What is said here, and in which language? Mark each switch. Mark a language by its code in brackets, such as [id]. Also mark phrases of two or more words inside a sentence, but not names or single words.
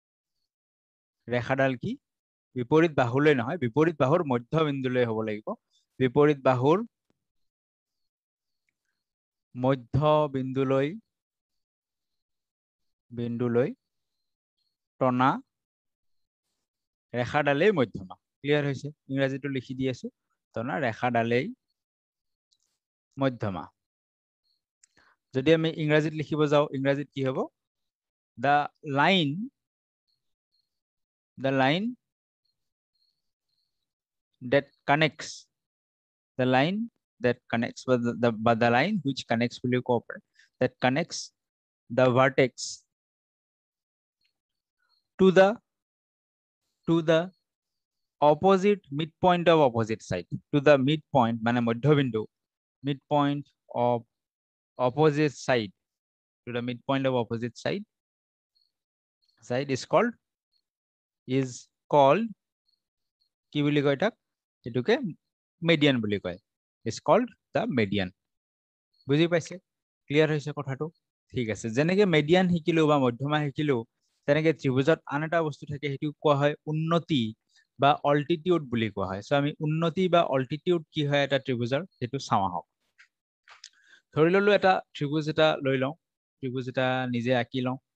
[as] ৰেখাডাল কি বিপৰীত বাহুলৈ নহয় বিপৰীত বাহুৰ মধ্যবিন্দুলৈ হ'ব লাগিব বিপৰীত বাহুৰ মধ্য বিন্দুলৈ টনা ৰেখাডালেই মধ্যমা। ক্লিয়াৰ হৈছে? ইংৰাজীটো লিখি দি আছো, টনা ৰেখাডালেই মধ্যমা। যদি আমি ইংৰাজীত লিখিব যাওঁ, ইংৰাজীত কি হ'ব? [en] The line that connects the line which connects that connects the vertex to the opposite midpoint of opposite side, to the midpoint [as] মানে মধ্যবিন্দু, [en] midpoint of opposite side, to the midpoint of opposite side is called [as] কি বুলি কয় তাক? এটুকে median বুলি কয়। [en] is called the median। [as] বুজি পাইছে? ক্লিয়াৰ হৈছে কথাটো? ঠিক আছে। যেনেকে median শিকিলো বা মধ্যমা শিকিলো, তেনেকে ত্ৰিভুজত আন এটা বস্তু থাকে, সেইটো কোৱা হয় উন্নতি বা অল্টিটিউড বুলি কোৱা হয়। সো আমি উন্নতি বা অল্টিটিউড কি হয় এটা ত্ৰিভুজৰ, সেইটো চাওঁ আহক। ধৰি ললো এটা ত্ৰিভুজ এটা লৈ লওঁ, ত্ৰিভুজ এটা নিজে আঁকি লওঁ।